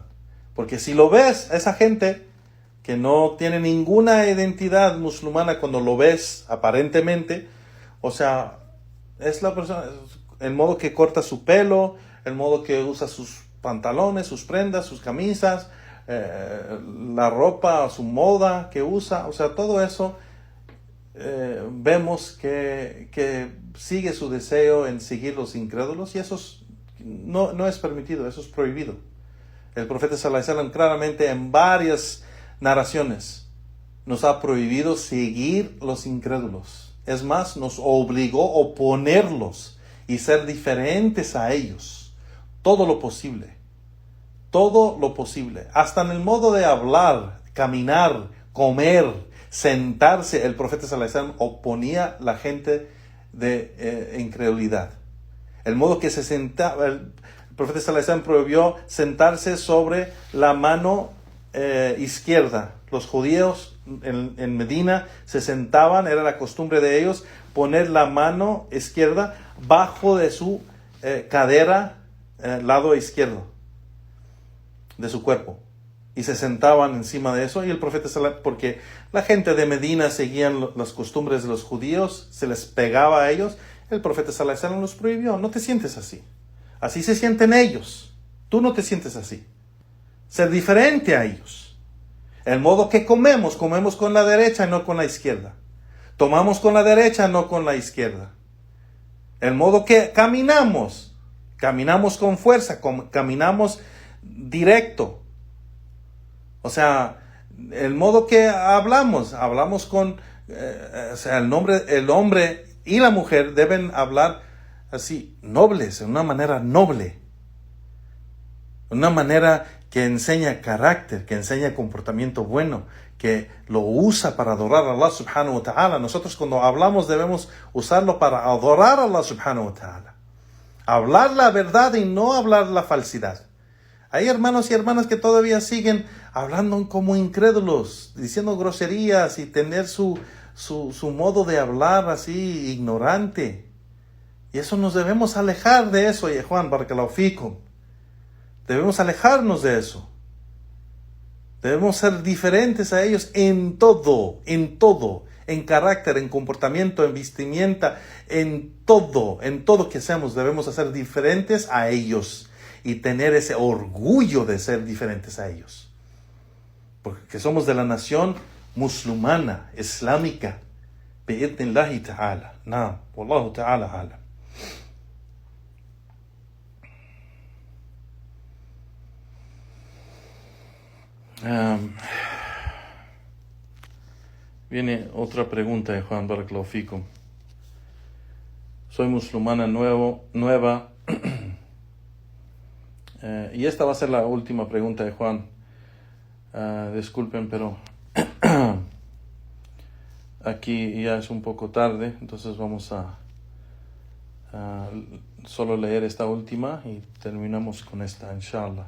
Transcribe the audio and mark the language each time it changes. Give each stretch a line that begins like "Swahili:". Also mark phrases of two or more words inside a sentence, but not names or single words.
Spanish: Porque si lo ves, esa gente que no tiene ninguna identidad musulmana, cuando lo ves aparentemente, o sea, es la persona, el modo que corta su pelo, el modo que usa sus pantalones, sus prendas, sus camisas, la ropa, su moda que usa, o sea, todo eso vemos que sigue su deseo en seguir los incrédulos y eso no es permitido, eso es prohibido. El profeta
Arabic: صلى الله عليه وسلم
Spanish: claramente en varias narraciones nos ha prohibido seguir los incrédulos. Es más, nos obligó a oponerlos y ser diferentes a ellos. Todo lo posible. Todo lo posible. Hasta en el modo de hablar, caminar, comer, sentarse, el profeta
Arabic: صلى الله عليه وسلم
Spanish: oponía a la gente de incredulidad. El modo que se sentaba, el profeta
Arabic: صلى الله عليه وسلم
Spanish: prohibió sentarse sobre la mano izquierda. Los judíos en Medina se sentaban, era la costumbre de ellos poner la mano izquierda bajo de su cadera, lado izquierdo de su cuerpo, y se sentaban encima de eso. Y el profeta, porque la gente de Medina seguían las costumbres de los judíos, se les pegaba a ellos, el profeta
Arabic: صلى الله عليه وسلم
Spanish: los prohibió. No te sientes así. Así se sienten ellos. Tú no te sientes así. Ser diferente a ellos. El modo que comemos con la derecha y no con la izquierda. Tomamos con la derecha, no con la izquierda. El modo que caminamos con fuerza, caminamos directo. O sea, el modo que hablamos con, o sea, el hombre y la mujer deben hablar así, nobles, de una manera noble. Una manera que enseña carácter, que enseña comportamiento bueno, que lo usa para adorar a Allah
Arabic: سبحانه وتعالى.
Spanish: Nosotros cuando hablamos debemos usarlo para adorar a Allah
Arabic: سبحانه وتعالى.
Spanish: Hablar la verdad y no hablar la falsidad. Hay hermanos y hermanas que todavía siguen hablando como incrédulos, diciendo groserías y tener su modo de hablar así ignorante. Y eso nos debemos alejar de eso, Juan,
Arabic: بارك الله فيكم.
Spanish: Debemos alejarnos de eso. Debemos ser diferentes a ellos en todo, en carácter, en comportamiento, en vestimenta, en todo que seamos. Debemos ser diferentes a ellos y tener ese orgullo de ser diferentes a ellos. Porque somos de la nación musulmana, islámica.
Arabic: بإذن الله تعالى. نعم والله تعالى أعلم.
Spanish: Viene otra pregunta de Juan
Arabic: بارك الله فيكم.
Spanish: Soy musulmana nueva. Y esta va a ser la última pregunta de Juan. Disculpen, pero aquí ya es un poco tarde, entonces vamos a solo leer esta última y terminamos con esta, inshallah.